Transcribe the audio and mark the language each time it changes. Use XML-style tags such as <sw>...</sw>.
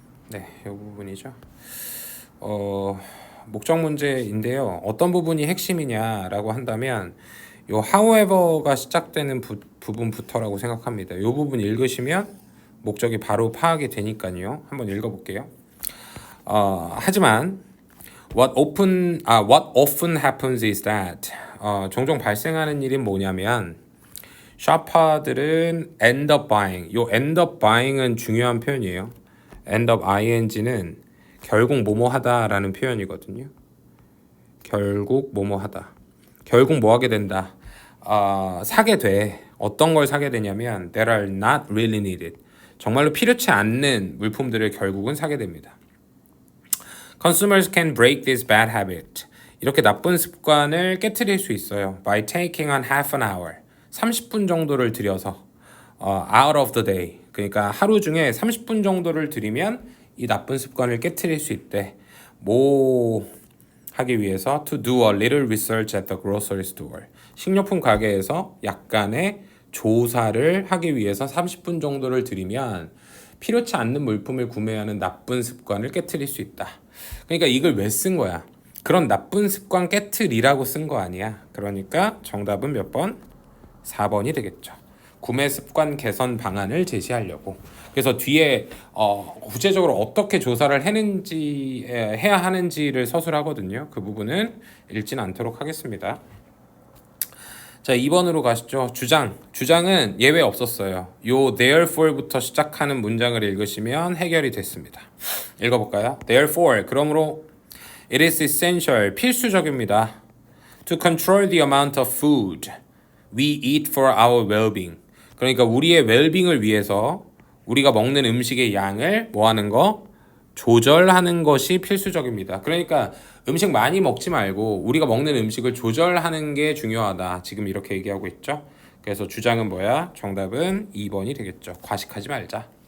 <ko>네, 이 부분이죠. 목적 문제인데요. 어떤 부분이 핵심이냐라고 한다면 요 however가 시작되는 부분부터라고 생각합니다. 이 부분 읽으시면 목적이 바로 파악이 되니까요. 한번 읽어볼게요. 하지만</ko> <en>what often happens is that</en> <ko>종종 발생하는 일이 뭐냐면 샤파들은</ko> <en>end up buying.</en> <ko>요 end up buying은 중요한 표현이에요. end up ing는 결국 뭐뭐하다라는 표현이거든요. 결국 뭐뭐하다. 결국 뭐 하게 된다. 사게 돼. 어떤 걸 사게 되냐면</ko> <en>that are not really needed.</en> <ko>정말로 필요치 않는 물품들을 결국은 사게 됩니다.</ko> <en>Consumers can break this bad habit.</en> <ko>이렇게 나쁜 습관을 깨트릴 수 있어요.</ko> <en>By taking on half an hour.</en> <ko>30분 정도를 들여서</ko> <en>out of the day.</en> <ko>그러니까 하루 중에 30분 정도를 들이면 이 나쁜 습관을 깨트릴 수 있대. 뭐 하기 위해서</ko> <en>to do a little research at the grocery store.</en> <ko>식료품 가게에서 약간의 조사를 하기 위해서 30분 정도를 들이면 필요치 않는 물품을 구매하는 나쁜 습관을 깨트릴 수 있다. 그러니까 이걸 왜 쓴 거야? 그런 나쁜 습관 깨트리라고 쓴 거 아니야. 그러니까 정답은 몇 번? 4번이 되겠죠. 구매 습관 개선 방안을 제시하려고. 그래서 뒤에 구체적으로 어떻게 조사를 해야 하는지를 서술하거든요. 그 부분은 읽진 않도록 하겠습니다. 자, 2번으로 가시죠. 주장은 예외 없었어요. 요 therefore부터 시작하는 문장을 읽으시면 해결이 됐습니다. 읽어볼까요?</ko> <en>Therefore,</en> <ko>그러므로</ko> <en>it is essential,</en> <ko>필수적입니다.</ko> <en>To control the amount of food we eat for our well-being.</en> <ko>그러니까 우리의 웰빙을 위해서 우리가 먹는 음식의 양을 뭐 하는 거? 조절하는 것이 필수적입니다. 그러니까 음식 많이 먹지 말고 우리가 먹는 음식을 조절하는 게 중요하다. 지금 이렇게 얘기하고 있죠. 그래서 주장은 뭐야? 정답은 2번이 되겠죠. 과식하지 말자.</ko>